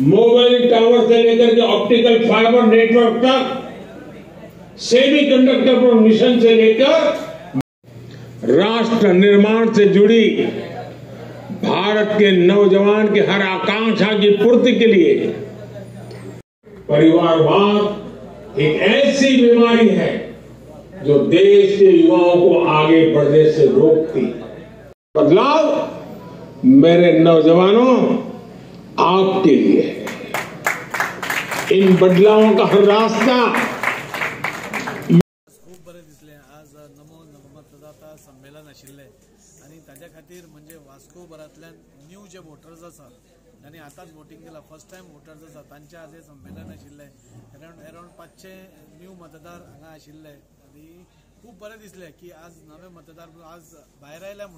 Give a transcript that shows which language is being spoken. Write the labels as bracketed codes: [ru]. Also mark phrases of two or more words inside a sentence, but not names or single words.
[en] mobile tower [hi] से लेकर के [en] optical fiber network [hi] तक, [en] semiconductor mission [hi] से लेकर राष्ट्र निर्माण से जुड़ी भारत के नौजवान की हर आकांक्षा की पूर्ति के लिए परिवारवाद एक ऐसी बीमारी है जो देश के युवाओं को आगे बढ़ने से रोकती। बदलाव मेरे नौजवानों आपके लिए है। इन बदलावों का हर रास्ता [kok] खूप बरे दिसले। आज नमो मतदाता संमेलन आशिल्ले आणि ताज्या खातीर म्हणजे वास्कोभरांतल्यान न्यू जे वोटर्स आसा त्यांनी आताच वोटिंग केला, [en] first time voters [kok] आसा, तांचे आज हे संमेलन आशिल्ले। अराउंड 500 न्यू मतदार हांगा आशिल्ले आनी खूप बरें दिसले की आज नवे मतदार आज भायर आयल्या म्हणून।